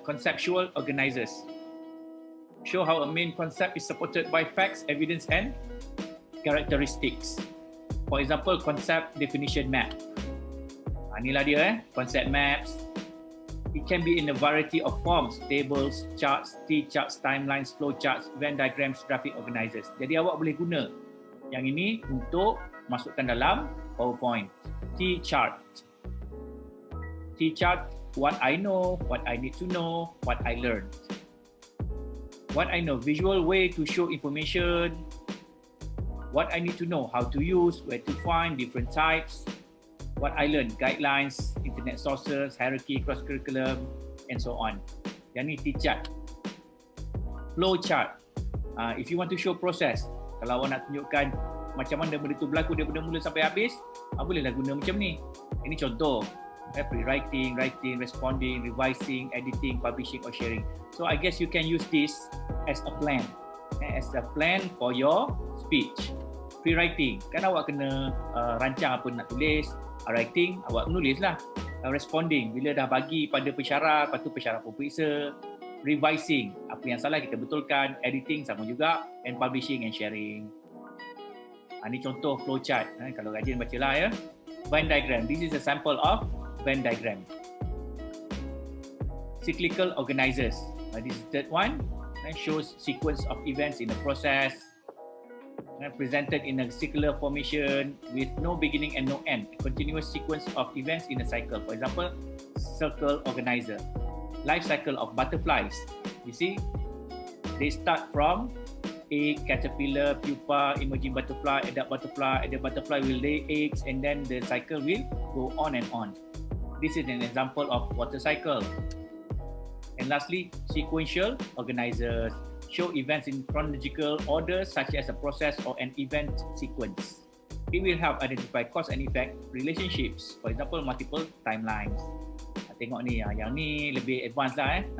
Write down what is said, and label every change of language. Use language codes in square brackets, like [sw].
[en] Conceptual organizers show how a main concept is supported by facts, evidence, and characteristics. For example, concept definition map. [ms] Inilah dia [en] concept maps. It can be in a variety of forms: tables, charts, T-charts, timelines, flow charts, Venn diagrams, graphic organizers. [ms] Jadi awak boleh guna yang ini untuk masukkan dalam PowerPoint. [en] T-chart. T-chart, what I know, what I need to know, what I learned. What I know, visual way to show information. What I need to know, how to use, where to find, different types. What I learned, guidelines, internet sources, hierarchy, cross-curriculum, and so on. [ms] Yang ni T-chart. Flow chart. [en] If you want to show process, [ms] kalau awak nak tunjukkan macam mana benda tu berlaku daripada mula sampai habis, bolehlah guna macam ni. Ini contoh. [en] Pre-writing, writing, responding, revising, editing, publishing or sharing. So I guess you can use this as a plan. As a plan for your speech. [ms] Pre-writing, kan awak kena rancang apa nak tulis. Writing, awak menulis lah. Responding, bila dah bagi pada pensyarah, lepas tu pensyarah pun periksa. Revising, apa yang salah kita betulkan. Editing sama juga. [en] And publishing and sharing. [ms] Ini contoh flowchart. Kalau rajin bacalah ya. [en] Venn diagram, this is a sample of Venn diagram. Cyclical organizers, this is the third one. Shows sequence of events in the process. Presented in a circular formation with no beginning and no end, a continuous sequence of events in a cycle. For example, circle organizer. Life cycle of butterflies. You see, they start from egg, caterpillar, pupa, emerging butterfly, adult butterfly will lay eggs, and then the cycle will go on and on. This is an example of water cycle. And lastly, sequential organizers show events in chronological order such as a process or an event sequence. It will help identify cause and effect relationships. For example, multiple timelines. [ms] Tengok ni, yang ni lebih advance lah.